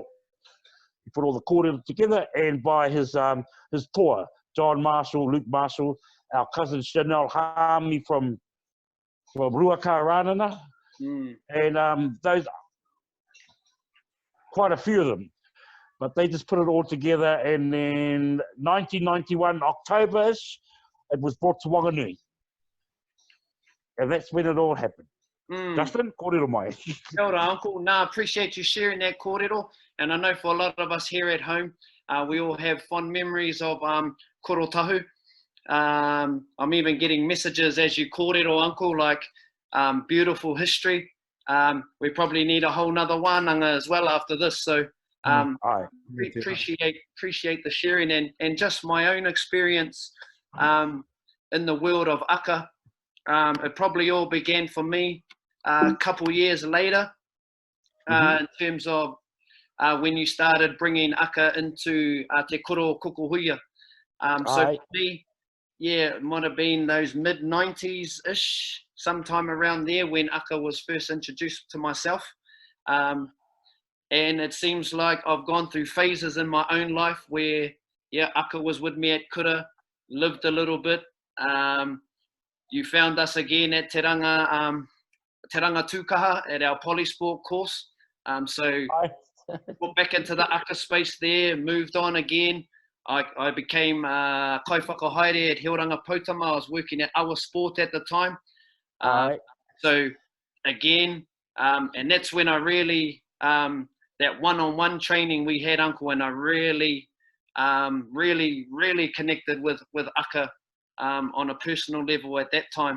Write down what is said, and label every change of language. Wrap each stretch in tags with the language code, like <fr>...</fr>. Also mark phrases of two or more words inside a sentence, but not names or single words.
<en>He put all the kōrero together, and by his toa, John Marshall, Luke Marshall, our cousin Chanel Hami from Ruaka Rānana, and those, quite a few of them. But they just put it all together, and then 1991, October-ish, it was brought to Wanganui. And that's when it all happened. Justin,</en> <mi>kōrero mai. Kia ora,</mi> <en>Uncle. Nah, appreciate you sharing that kōrero. And I know for a lot of us here at home, we all have fond memories of korotahu. I'm even getting messages as you kōrero, Uncle, like beautiful history. We probably need a whole nother wānanga as well after this. So appreciate the sharing, and just my own experience in the world of Akka. It probably all began for me a couple years later in terms of when you started bringing Akka into te koro kukuhuia. So for me, yeah, it might have been those mid-90s-ish, sometime around there when Akka was first introduced to myself. And it seems like I've gone through phases in my own life where, yeah, Akka was with me at kura, lived a little bit. You found us again at Te Ranga Tūkaha at our polysport course. So got back into the Akka space there, moved on again. I became</en> <mi>kai whakahaere</mi> <en>at Heoranga Potama. I was working at Awa Sport at the time. So again, and that's when I really, that one-on-one training we had, Uncle, and I really connected with Akka on a personal level at that time.</en>